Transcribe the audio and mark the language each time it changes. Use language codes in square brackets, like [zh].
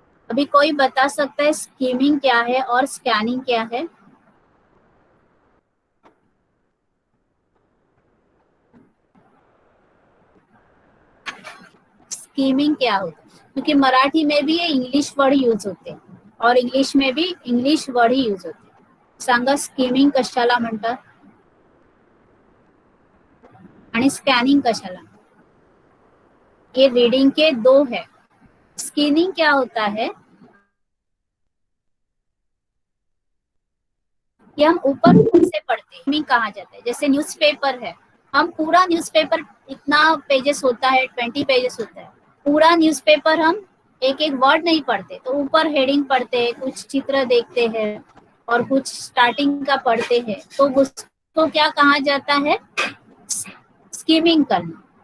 [hi] अभी कोई बता सकता है स्कीमिंग क्या है और स्कैनिंग क्या है? स्कीमिंग क्या होता है? क्योंकि मराठी में भी ये इंग्लिश वर्ड यूज होते हैं और इंग्लिश में भी इंग्लिश वर्ड ही यूज होते हैं. [mr] सांगा स्कीमिंग कशाला म्हणतात आणि स्कॅनिंग कशाला? [hi] ये रीडिंग के दो है. स्कैनिंग क्या होता है कि हम ऊपर ऊपर से पढ़ते हैं. स्कीमिंग कहा जाता है. जैसे न्यूज़पेपर है, हम पूरा न्यूज़पेपर इतना पेजेस होता है, 20 पेजेस होता है, पूरा न्यूज़पेपर हम एक एक वर्ड नहीं पढ़ते, तो ऊपर हेडिंग पढ़ते हैं, कुछ चित्र देखते हैं और कुछ स्टार्टिंग का पढ़ते हैं, तो उसको क्या कहा जाता है? स्कीमिंग करना.